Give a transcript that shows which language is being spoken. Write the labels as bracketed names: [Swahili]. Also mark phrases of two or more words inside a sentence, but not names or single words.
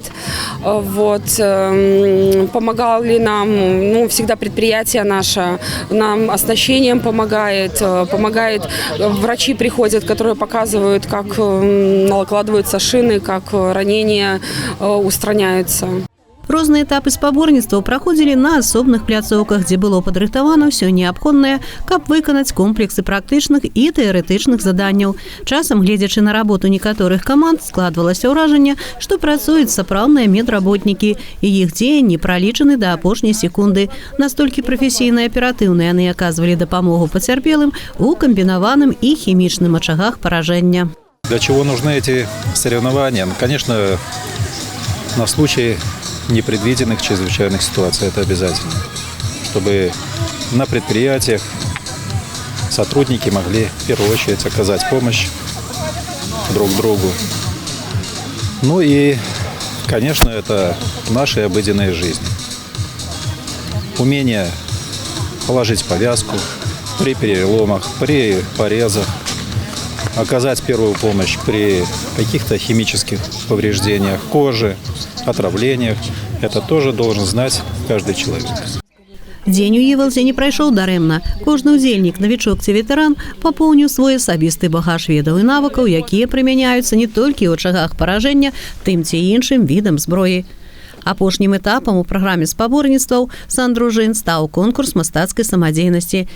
[Russian] Вот. Помогали нам, всегда предприятие наше, нам оснащением помогает, врачи приходят, которые показывают, как накладываются шины, как ранения устраняются. [Belarusian] Розныя этапы спаборніцтваў праходзілі на асобных пляцоўках, дзе было падрыхтавана ўсё неабходнае, каб выканаць комплексы практычных і тэарэтычных заданняў. Часам, гледзячы на работу некаторых каманд, складвалася ўражанне, што працуюць сапраўдныя медработнікі, і іх дзеянні пралічаны да апошняй секунды. Настолькі прафесійна і аператыўна яны аказвалі дапамогу пацярпелым у камбінаваным і хімічным ачагах паражэння. [Russian] Для чего нужны эти соревнования? Конечно, на случай непредвиденных чрезвычайных ситуаций это обязательно, чтобы на предприятиях сотрудники могли в первую очередь оказать помощь друг другу. Ну и, конечно, это в нашей обыденной жизни. Умение положить повязку при переломах, при порезах, оказать первую помощь при каких-то химических повреждениях кожи, отравлениях. Это тоже должен знать каждый человек. [Belarusian] Дзень у Іволзе не прайшоў дарэмна. Кожны ўдзельнік, навічок ці ветэран, папоўніў свой асабісты багаж ведаў і навыкаў, якія прымяняюцца не толькі ў ачагах паражэння тым ці іншым відам зброі. Апошнім этапам у праграме спаборніцтваў сандружын стаў конкурс мастацкай самадзейнасці.